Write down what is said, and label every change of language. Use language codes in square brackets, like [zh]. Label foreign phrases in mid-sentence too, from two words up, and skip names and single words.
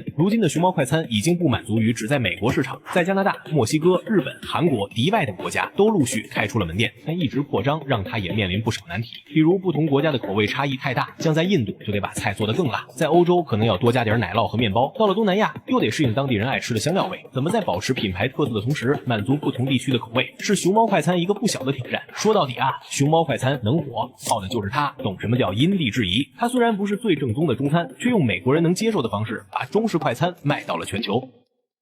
[zh] 如今的熊猫快餐已經不滿足於只在美國市場，在加拿大、墨西哥、日本、韓國、迪拜等國家都陸續開出了門店，但一直擴張讓它也面臨不少難題。比如不同國家的口味差異太大，像在印度就得把菜做得更辣，在歐洲可能要多加點奶酪和面包，到了東南亞又得適應當地人愛吃的香料味。怎麼在保持品牌特色的同時滿足不同地區的口味，是熊猫快餐一個不小的挑戰。說到底熊猫快餐能火，靠的就是它懂什麼叫因地制宜。它雖然不是最正宗的中餐，卻用美國人能接受的方式把中式快餐賣到了全球。